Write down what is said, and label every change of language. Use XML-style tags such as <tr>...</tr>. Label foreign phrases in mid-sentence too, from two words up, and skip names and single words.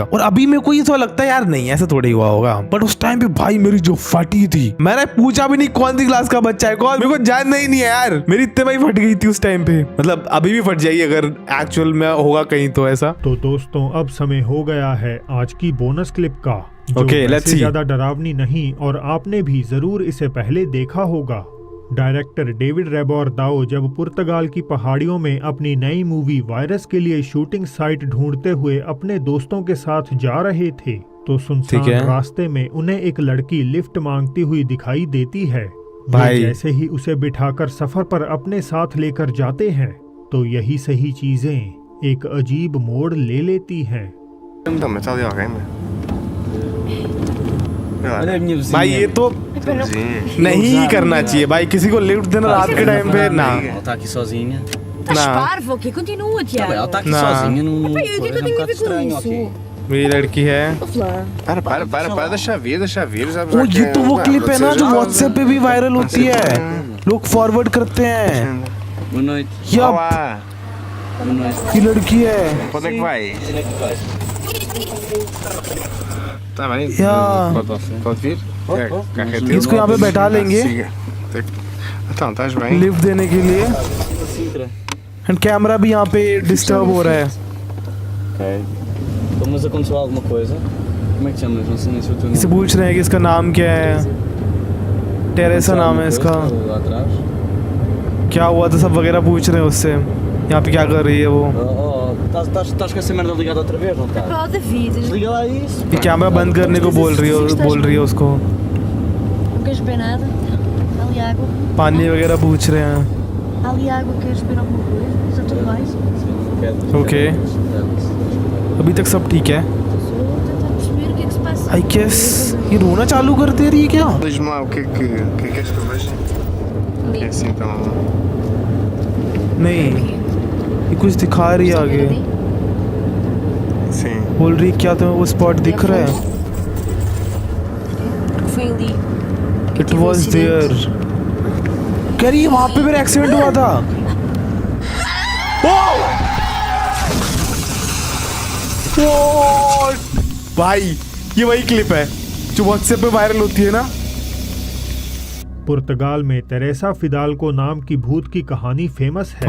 <hi>और अभी मेरे को ये तो लगता है यार नहीं ऐसा थोड़ी हुआ होगा, बट उस टाइम पे भाई मेरी जो फटी थी, मैंने पूछा भी नहीं कौन सी क्लास का बच्चा है कौन, मेरे को जानना ही नहीं है यार, मेरी इतने भाई फट गई थी उस टाइम पे। मतलब अभी भी फट जाएगी अगर एक्चुअल में होगा कहीं तो ऐसा। तो दोस्तों अब समय हो गया है आज की बोनस क्लिप का, जो</hi> <en>let's see.</en> <hi>ज्यादा डरावनी नहीं और आपने भी जरूर इसे पहले देखा होगा। डायरेक्टर डेविड रेबोर दाओ जब पुर्तगाल की पहाड़ियों में अपनी नई मूवी वायरस के लिए शूटिंग साइट ढूंढते हुए अपने दोस्तों के साथ जा रहे थे तो सुनसान रास्ते में उन्हें एक लड़की लिफ्ट मांगती हुई दिखाई देती है। भाई जैसे ही उसे बिठाकर सफर पर अपने साथ लेकर जाते हैं तो यही सही चीजें एक अजीब मोड़ ले लेती हैं। भाई ये तो नहीं करना चाहिए भाई, किसी को लिफ्ट देना रात के टाइम पे ना।</hi> <pt>Ela está aqui sozinha. Estás parvo, ok? Continua, Tá bem, ela Tiago. está aqui Não. sozinha num Pai, o que é que eu tenho a ver com estranho, isso? ok?</pt> <hi>मेरी लड़की है।</hi> <pt>Ouve lá. Para, deixa vir, sabes?</pt> <hi>ओ ये तो वो क्लिप है ना जो व्हाट्सएप पे भी वायरल होती है, लोग फॉरवर्ड करते हैं।</hi> <pt>Boa noite.</pt> <hi>यप,</hi> <pt>Boa noite.</pt> <hi>ये लड़की है।</hi> <pt>Onde é que vai? Onde é que vais? Tá bem?</pt> <hi>या</hi> <pt>Pode vir? Carrete.</pt> <hi>इसको यहाँ पे बैठा लेंगे</hi> <pt>Então, estás bem?</pt> <hi>लिफ्ट देने के लिए</hi> <pt>Sintra.</pt> <hi>एंड कैमरा भी यहाँ पे डिस्टर्ब हो रहा है।</hi> <pt>Ok. Então, mas aconteceu alguma coisa? Como é que te chamas? Não sei nem se eu estou</pt> <hi>इससे पूछ रहे हैं कि इसका नाम क्या है, टेरेसा नाम है इसका,</hi> <pt>Lá atrás.</pt> <hi>क्या हुआ था सब वगैरह पूछ रहे हैं उससे, यहाँ पे क्या कर रही है वो।</hi> <pt>Estás com essa merda ligada outra vez, não está? Pá, David, Desliga lá isso.</pt> <hi>ये कैमरा बंद करने को बोल रही है उसको,</hi> <pt>não queres beber nada? Há ali água.</pt> <hi>पानी वगैरह पूछ रहे हैं।</hi> <pt>Há ali água, queres beber alguma coisa? Está tudo bem?</pt> <hi>ओके अभी तक सब ठीक है।</hi> <pt>Estou a tentar perceber o que é que se passa.</pt> <en>I guess</en> <hi>ये रोना चालू कर दे रही है क्या।</hi> <pt>Diz-me lá, o que é que queres que eu veja? Ali. É assim, então...</pt> <hi>नहीं ये कुछ दिखा रही है आगे,</hi> <pt>Sim.</pt> <hi>बोल रही क्या तुम्हें वो स्पॉट दिख रहा है।</hi> <pt>Foi ali.</pt> <en>it was there,</en> <hi>कह रही है वहां पे मेरा एक्सीडेंट हुआ था। ओ! भाई ये वही क्लिप है जो व्हाट्सएप पे वायरल होती है ना। पुर्तगाल में तेरेसा फिदाल्को नाम की भूत की कहानी फेमस है,</hi>